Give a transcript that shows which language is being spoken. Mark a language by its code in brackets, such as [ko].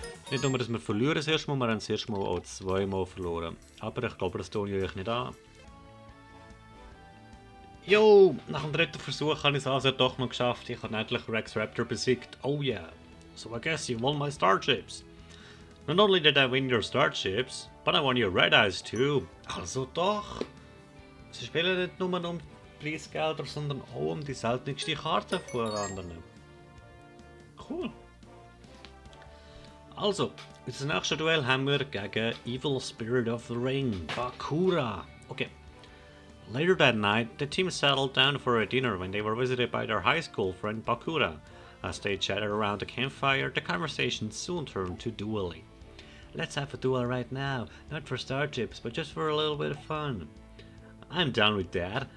[de] Nicht nur, dass wir verlieren das erste Mal, wir haben das erste Mal auch zweimal verloren. Aber ich glaube, das tue ich euch nicht an. Jo, nach dem dritten Versuch habe ich es also doch noch geschafft. Ich habe endlich Rex Raptor besiegt. [en] Oh yeah. So I guess you won my starships. Not only did I win your starships, but I won your red eyes too. [de] Also doch. Sie spielen nicht nur um Preisgelder, sondern auch um die seltenste Karte von anderen. Cool. Also, das nächste Duell haben wir gegen Evil Spirit of the Ring, Bakura. Okay. [en] Later that night, the team settled down for a dinner when they were visited by their high school friend Bakura. As they chatted around the campfire, the conversation soon turned to dueling. Let's have a duel right now, not for starships, but just for a little bit of fun. I'm down with that.